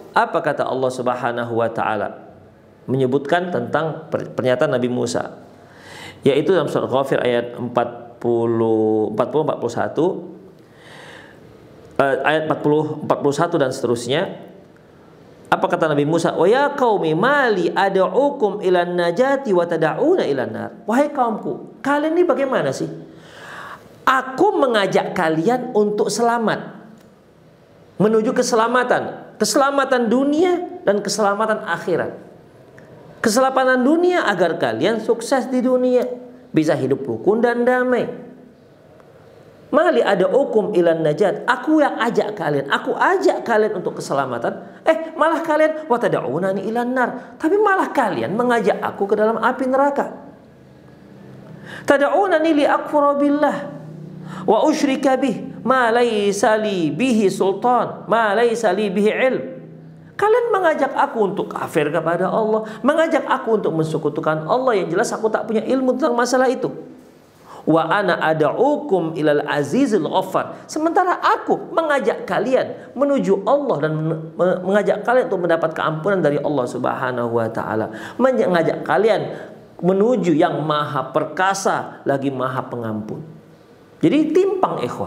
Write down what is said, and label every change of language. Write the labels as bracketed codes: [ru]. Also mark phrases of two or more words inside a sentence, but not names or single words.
[id] Apa kata Allah [ar] سبحانه وتعالى? [id] Menyebutkan tentang pernyataan Nabi Musa, yaitu dalam surat Ghafir ayat 41, ayat 40, 41 dan seterusnya. Apa kata Nabi Musa? [ar] ويا قوم ما لي أدعوكم إلى النجاة وتدعون إلى النار. [id] Wahai kaumku, kalian ini bagaimana sih? Aku mengajak kalian untuk selamat, menuju keselamatan dunia dan keselamatan akhirat. Keselamatan dunia agar kalian sukses di dunia, bisa hidup rukun dan damai. [ar] ما لي أدعوكم إلى النجاة. [id] Aku yang ajak kalian, aku ajak kalian untuk keselamatan. Malah kalian [ar] وتدعونني إلى النار. [id] Tapi malah kalian mengajak aku ke dalam api neraka. [ar] تدعونني لأكفر بالله وأشرك به ما ليس لي به سلطان، ما ليس لي به علم. [id] Kalian mengajak aku untuk kafir kepada Allah, mengajak aku untuk mensekutukan Allah yang jelas aku tak punya ilmu tentang masalah itu. [ar] وأنا أدعوكم إلى العزيز الغفار. [id] Sementara aku mengajak kalian menuju Allah dan mengajak kalian untuk mendapat keampunan dari Allah [ar] سبحانه وتعالى. [id] Mengajak kalian menuju yang maha perkasa lagi maha pengampun. Jadi timpang ikhwah.